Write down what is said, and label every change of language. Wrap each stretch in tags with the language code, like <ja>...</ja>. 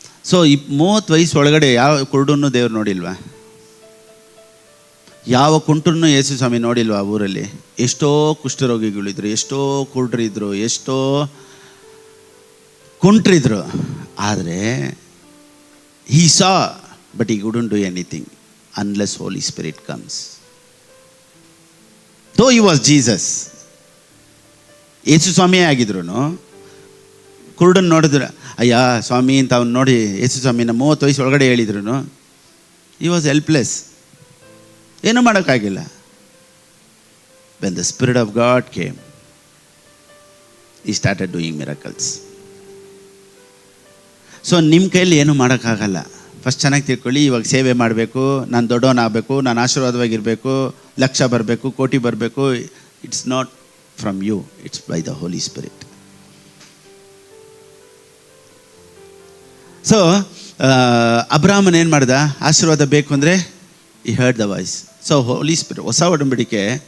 <kn>So 30 ವಯಸ್ಸು ಒಳಗಡೆ ಯಾವ ಕುರುಡನ್ನು ದೇವ್ರು ನೋಡಿಲ್ವಾ? ಯಾವ ಕುಂಟರನ್ನು ಯೇಸು ಸ್ವಾಮಿ ನೋಡಿಲ್ವಾ? ಆ ಊರಲ್ಲಿ ಎಷ್ಟೋ ಕುಷ್ಠರೋಗಿಗಳಿದ್ರು, ಎಷ್ಟೋ ಕುರುಡರಿದ್ರು, ಎಷ್ಟೋ ಕುಂಟ್ರಿದ್ರು.</kn> <en>ಆದರೆ he saw, but he couldn't do anything unless Holy Spirit comes. Though he was Jesus,</en> <kn>ಯೇಸು ಸ್ವಾಮಿಯೇ ಆಗಿದ್ರು, ಕುರುಡನ್ನು ನೋಡಿದ್ರು, ಅಯ್ಯ ಸ್ವಾಮಿ ಅಂತ ಅವ್ನು ನೋಡಿ ಯೇಸು ಸ್ವಾಮಿನ 30 ವಯಸ್ಸು ಒಳಗಡೆ ಹೇಳಿದ್ರು,</kn> <en>he was helpless,</en> <kn>ಏನೂ ಮಾಡೋಕ್ಕಾಗಿಲ್ಲ.</kn> <en>When the Spirit of God came, he started doing miracles.</en> <kn>So ನಿಮ್ಮ ಕೈಯಲ್ಲಿ ಏನೂ ಮಾಡೋಕ್ಕಾಗಲ್ಲ. ಫಸ್ಟ್ ಚೆನ್ನಾಗಿ ತಿಳ್ಕೊಳ್ಳಿ. ಇವಾಗ ಸೇವೆ ಮಾಡಬೇಕು, ನಾನು ದೊಡ್ಡವನಾಗಬೇಕು, ನಾನು ಆಶೀರ್ವಾದವಾಗಿರಬೇಕು, ಲಕ್ಷ ಬರಬೇಕು, ಕೋಟಿ ಬರಬೇಕು.</kn> <en>It's not from you, it's by the Holy Spirit.</en> <kn>So ಅಬ್ರಾಹ್ಮನ್ ಏನು ಮಾಡ್ದ? ಆಶೀರ್ವಾದ ಬೇಕು ಅಂದರೆ</kn> <en>He heard the voice.</en> <kn>So Holi spirit, ಹೊಸ ಒಡಂಬಡಿಕೆ</kn>